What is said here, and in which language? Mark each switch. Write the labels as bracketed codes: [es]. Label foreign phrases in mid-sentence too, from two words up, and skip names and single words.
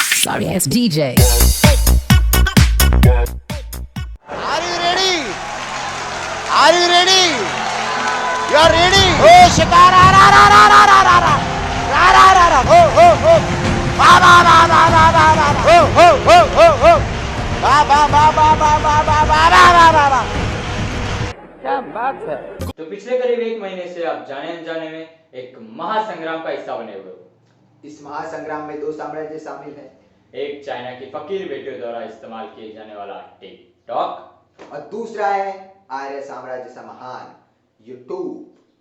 [en] sorry ass DJ. Are you ready? Are you ready? You are ready? Oh, shikara, ra ra ra ra ra ra ra ra ra ra ra. Oh, oh, oh. Ba ba ba ba ba ba ba. Oh, oh, oh, oh, oh. Ba ba ba ba ba ba ba ba ra ra ra ra. [hi] क्या बात है। तो पिछले करीब एक महीने से आप जाने अनजाने में एक महासंग्राम का हिस्सा बने हुए हो। इस महासंग्राम में दो साम्राज्य शामिल हैं। एक चाइना की फकीर बेटियों द्वारा इस्तेमाल किए जाने वाला टिकटॉक और दूसरा है आर्य साम्राज्य सा महान यूट्यूब।